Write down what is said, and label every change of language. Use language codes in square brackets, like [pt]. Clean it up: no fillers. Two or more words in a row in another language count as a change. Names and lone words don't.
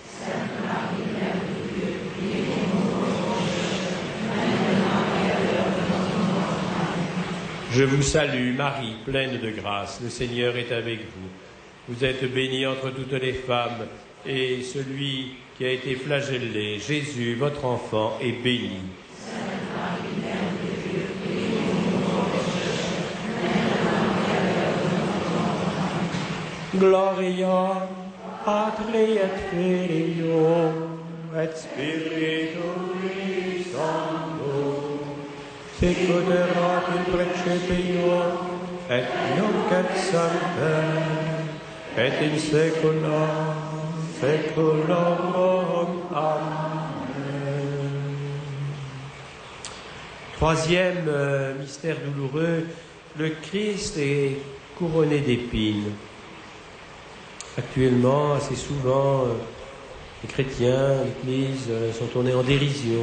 [fr] Je vous salue, Marie, pleine de grâce. Le Seigneur est avec vous. Vous êtes bénie entre toutes les femmes, et celui qui a été flagellé, Jésus, votre enfant, est béni. [la] Gloria Patri et Filio et Spiritui Sancto, sic ut erat in principio et nunc et semper et in saecula saeculorum. Amen. [fr] Troisième mystère douloureux, le Christ est couronné d'épines. Actuellement, assez souvent, les chrétiens, l'Église sont tournés en dérision.